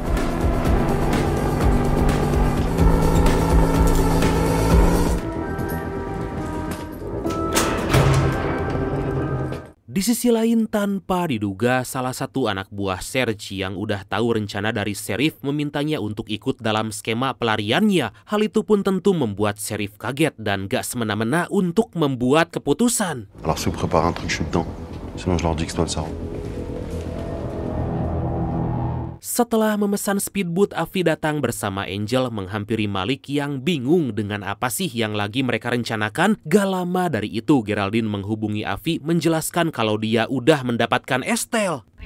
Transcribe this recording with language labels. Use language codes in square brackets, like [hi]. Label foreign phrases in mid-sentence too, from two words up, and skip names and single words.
[id] Di sisi lain, tanpa diduga, salah satu anak buah Serge yang udah tahu rencana dari Sheriff memintanya untuk ikut dalam skema pelariannya. Hal itu pun tentu membuat Sheriff kaget dan gak semena-mena untuk membuat keputusan. [fr] Alors si vous préparez un truc, je suis dedans. Sinon je leur dis que c'est toi le sarou. [id] Setelah memesan speedboat, Afi datang bersama Angel menghampiri Malik yang bingung dengan apa sih yang lagi mereka rencanakan. Gak lama dari itu, Geraldine menghubungi Afi menjelaskan kalau dia udah mendapatkan Estelle.